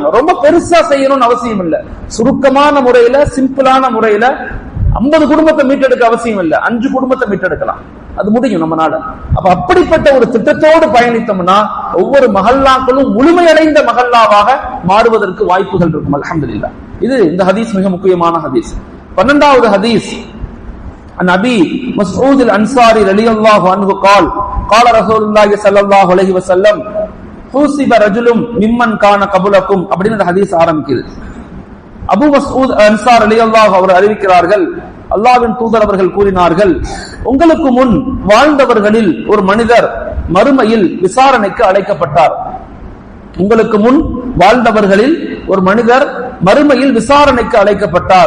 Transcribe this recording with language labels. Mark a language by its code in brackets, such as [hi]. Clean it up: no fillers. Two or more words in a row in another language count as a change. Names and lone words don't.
[ta] ரொம்ப பெருசா செய்யணும்னு அவசியம் இல்லை, சுருக்கமான முறையில, சிம்பிளான முறையில 50 குடும்பத்தை மீட்டெடுக்க அவசியம் இல்லை, 5 குடும்பத்தை மீட்டெடுக்கலாம். அது முடியும் நம்மனால. அப்ப அப்படிப்பட்ட ஒரு திட்டத்தோடு பயணித்தோம்னா ஒவ்வொரு மஹல்லாக்களும் முழுமையடைந்த மஹல்லாவாக மாறுவதற்கு வாய்ப்புகள் இருக்கும். அல்ஹம்துலில்லாஹ். இது இந்த ஹதீஸ் மிக முக்கியமான ஹதீஸ். 12வது ஹதீஸ் [ar] عن ابي مسعود الانصاري رضي الله عنه قال قال رسول الله صلى الله عليه وسلم حسب رجل ممن كان قبلكم [ta] அப்படின்னு இந்த ஹதீஸ் ஆரம்பிக்குது. அபூ மஸ்ஊத் அன்சார் ரலியல்லாஹு அவர் அறிவிக்கிறார்கள், அல்லாஹ்வின் தூதர் அவர்கள் கூறினார்கள், உங்களுக்கு முன் வாழ்ந்தவர்களில் ஒரு மனிதர் மறுமையில் விசாரணைக்கு அழைக்கப்பட்டார். உங்களுக்கு முன் வாழ்ந்தவர்களில் ஒரு மனிதர் மறுமையில் விசாரணைக்கு அழைக்கப்பட்டார்.